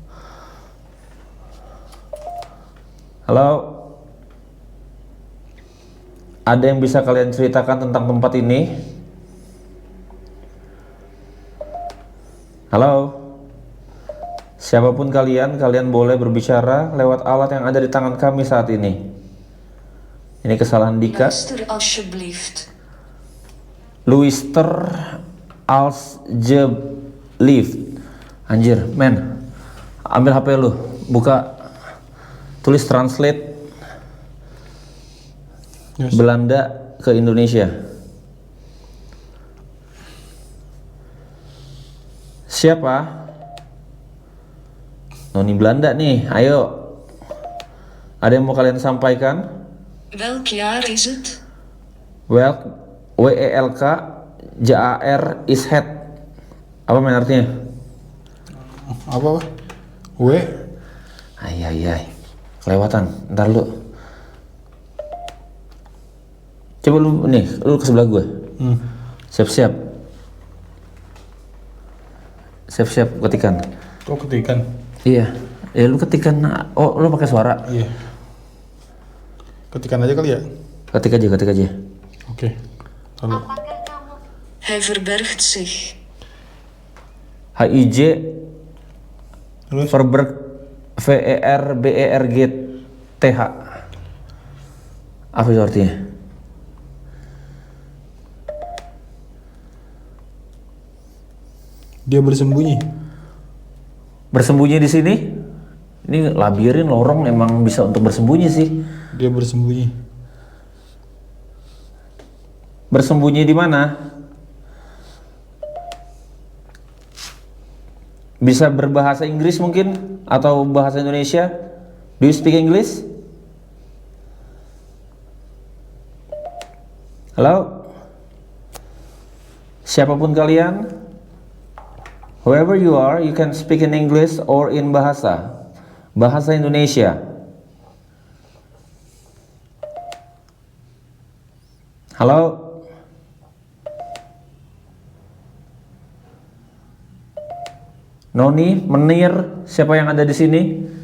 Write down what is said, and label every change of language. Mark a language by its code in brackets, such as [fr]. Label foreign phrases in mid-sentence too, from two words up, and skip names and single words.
[id] Halo, ada yang bisa kalian ceritakan tentang tempat ini? Halo, siapapun kalian boleh berbicara lewat alat yang ada di tangan kami saat ini. Ini kesalahan Dika. [nl] Luister alsjeblieft. Luister alsjeblieft. [id] Anjir, men. Ambil HP lu, buka, tulis translate Belanda ke Indonesia. Siapa? Noni Belanda nih, ayo. Ada yang mau kalian sampaikan? [nl] Welk jaar is het? WELK JAR is head. [id] Apa main artinya? Apa? W? Ay. Kelewatan, ntar lu. Coba lu nih, lu ke sebelah gue. Siap-siap. Siap-siap ketikan. Oh ketikan? Iya, ya lu ketikan. Oh, lu pakai suara. Iya. Ketikan aja kali ya? Ketik aja. Oke. Lalu. [nl] Hij verbergt zich. HIJ [id] Terus? [nl] Verberg VERBERG TH. [id] Apa itu artinya? Dia bersembunyi. Bersembunyi di sini? Ini labirin, lorong, emang bisa untuk bersembunyi sih. Dia bersembunyi. Bersembunyi di mana? Bisa berbahasa Inggris mungkin atau bahasa Indonesia? [en] Do you speak English? Halo? [id] Siapapun kalian, [en] whoever you are, you can speak in English or in bahasa Indonesia. [id] Halo? Noni, Menir, siapa yang ada di sini?